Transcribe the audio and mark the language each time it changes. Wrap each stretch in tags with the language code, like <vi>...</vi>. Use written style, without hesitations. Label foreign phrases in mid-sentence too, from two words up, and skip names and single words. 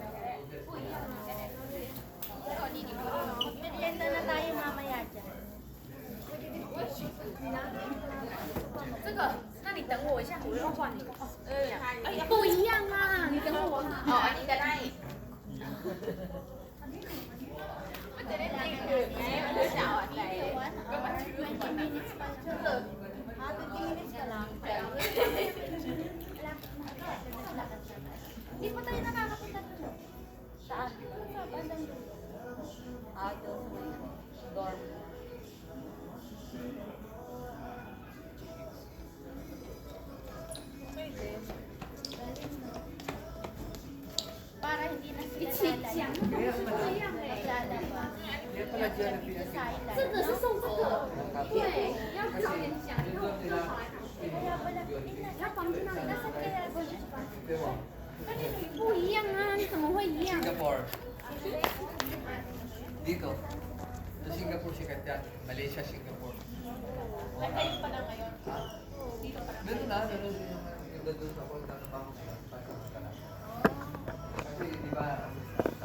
<tl>Merienda na tayo mamaya dyan.</tl> <zh>这个，那你等我一下，我要换你。哎，不一样啊，你等我。哦，</zh> <th>อันนี้ก็ได้มันจะได้ติดอื่นไงมันจะเอาอะไรก็มาถือก่อนนะ</th> <tl>Di pa tayo nakakapunta doon. Saan? Sa bandang doon. Doon sa may dorm. Para hindi na sila lalayo. Kaya pala, Lalaba. kaya pala dyan ang pinag-</tl> <zh>这个是送这个，对，要早点讲，因为我不知道</zh> <tl>Kaya pala, tingnan.</tl> <zh>要绑在那里。</zh> <tl>Nasaan kaya doon? Di ba?</tl> <zh>不一样啊，你怎么会一样？</zh> <tl>Singapore. Dito. Sa Singapore sikat yan. Malaysia, Singapore. Nagkayo pa na ngayon. Ha? Meron na, meron din yung doon ako natatrabaho ngayon. Kasi di ba, sa</tl>